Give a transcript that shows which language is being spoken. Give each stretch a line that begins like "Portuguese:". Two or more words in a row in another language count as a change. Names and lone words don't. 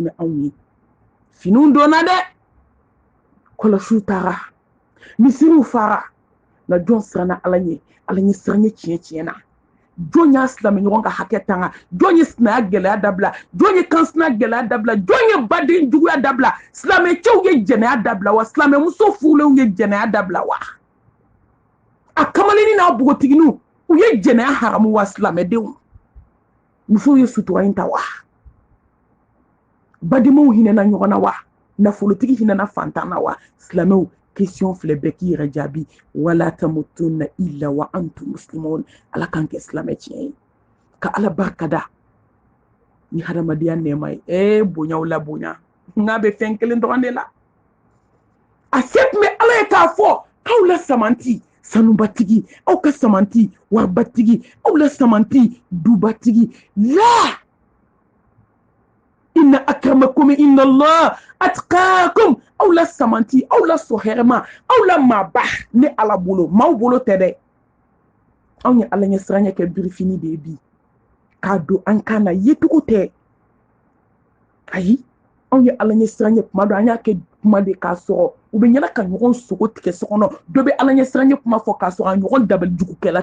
Bambara: ni anw ye finiw donna dɛ kɔlɔsiw taara misiriw fara nka jɔn siranna ala ɲɛ siran ye tiɲɛ na jɔn y'a silamɛ ɲɔgɔn ka hakɛ tanga jɔn ye sinaya gɛlɛya dabila jɔn ye kansina gɛlɛya dabila jɔn ye baden juguya dabila silamɛcɛw ye jɛnɛya dabila wa silamɛmuso furulenw ye jɛnɛya dabila wa a kamalenni n'a bogotiginiw u ye jɛnɛya haramu wa silamɛdenw musow ye sutura in ta wa badenmaw hinɛna ɲɔgɔn na wa nafolotigi hinɛna fantan na wa silamɛw question filɛ bɛɛ k'i yɛrɛ jaabi
Arabic: ولا تموتن إلا وأنتم مسلمون
Bambara: ala kan kɛ silamɛ tiɲɛ ye ka ala barika da ni hadamadenya nɛɛma ye bonyaw la bonya n'a bɛ fɛn kelen dɔrɔn de la a se tun bɛ ala ye k'a fɔ k'aw la samanti sanubatigi aw ka samanti waribatigi aw la samanti dubatigi la
Arabic: إن أكرمكم إن الله أتقاكم
Bambara: aw la samanti aw la sohɛrɛma aw la maaba ne ala bolo maaw bolo tɛ dɛ anw ye ala ɲɛ siranya kɛ birifini de ye bi k'a don an kan na yecogo tɛ ayi anw ye ala ɲɛ siranya kuma dɔ an y'a kɛ kuma de k'a sɔrɔ u bɛ ɲɛna ka ɲɔgɔn sogo tigɛ so kɔnɔ dɔ bɛ ala ɲɛ siranya kuma fɔ k'a sɔrɔ a ɲɔgɔn dabali jugukɛla